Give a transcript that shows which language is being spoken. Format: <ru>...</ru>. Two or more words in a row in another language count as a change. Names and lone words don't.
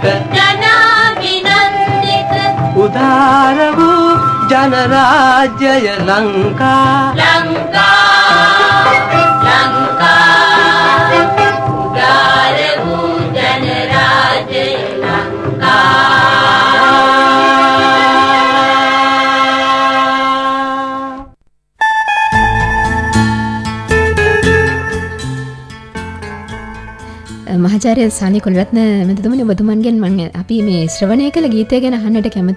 <si>जनाभिनन्दित උදාර වූ ජනරාජ්‍ය ලංකා ලංකා ලංකා උදාර වූ ජනරාජ්‍ය ලංකා මහාචාර්ය සාලි කුලරත්න මැතිතුමනි ඔබතුමන්ගෙන් මම අපි මේ ශ්‍රවණය කළ ගීතය ගැන අහන්නට කැමතියි.</si>